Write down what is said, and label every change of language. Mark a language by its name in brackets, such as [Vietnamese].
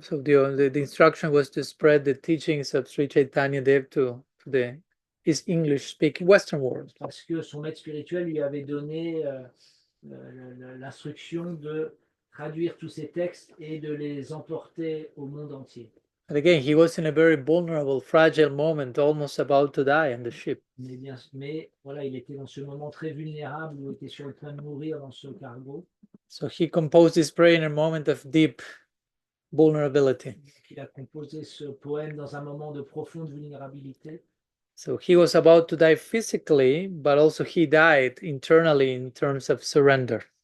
[English] So the instruction was to spread the teachings of Sri Chaitanya Dev to his English-speaking Western world. [French] Parce que son maître spirituel lui avait donné l'instruction de traduire tous ces textes et de les emporter au monde entier. [English] And again, he was in a very vulnerable, fragile moment, almost about to die on the ship. [French] Mais voilà, il était dans ce moment très vulnérable où il était sur le point de mourir dans ce cargo. [English] So he composed this prayer in a moment of deep vulnerability. [French] Il a composé ce poème dans un moment de profonde vulnérabilité. [English] So he was about to die physically, but also he died internally in terms of surrender.